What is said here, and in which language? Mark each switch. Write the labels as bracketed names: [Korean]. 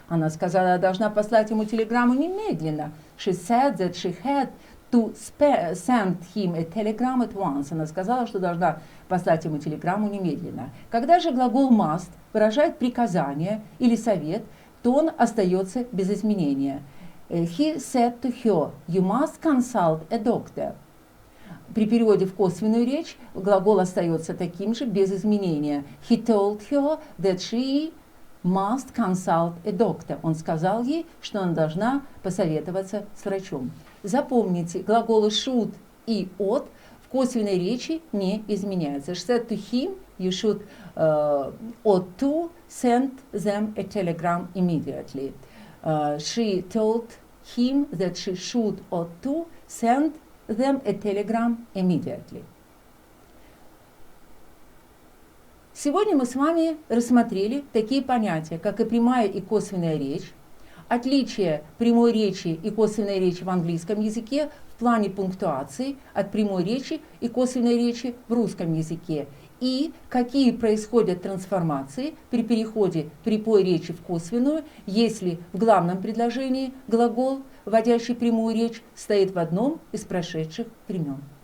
[Russian] Она сказала, я должна послать ему телеграмму немедленно. [English] She said that she had to send him a telegram at once. [Russian] Она сказала, что должна послать ему телеграмму немедленно. Когда же глагол must выражает приказание или совет, то он остается без изменения. [English] He said to her, you must consult a doctor. [Russian] При переводе в косвенную речь глагол остается таким же, без изменения. [English] He told her that she must consult a doctor. [Russian] Он сказал ей, что она должна посоветоваться с врачом. Запомните, глаголы should и ought в косвенной речи не изменяются. [English] She said to him, you should ought to send them a telegram immediately. She told him that she should ought to Send them a telegram immediately. [Russian] Сегодня мы с вами рассмотрели такие понятия, как и прямая и косвенная речь, отличие прямой речи и косвенной речи в английском языке в плане пунктуации от прямой речи и косвенной речи в русском языке, и какие происходят трансформации при переходе прямой речи в косвенную, если в главном предложении глагол, вводящий прямую речь, стоит в одном из прошедших времен.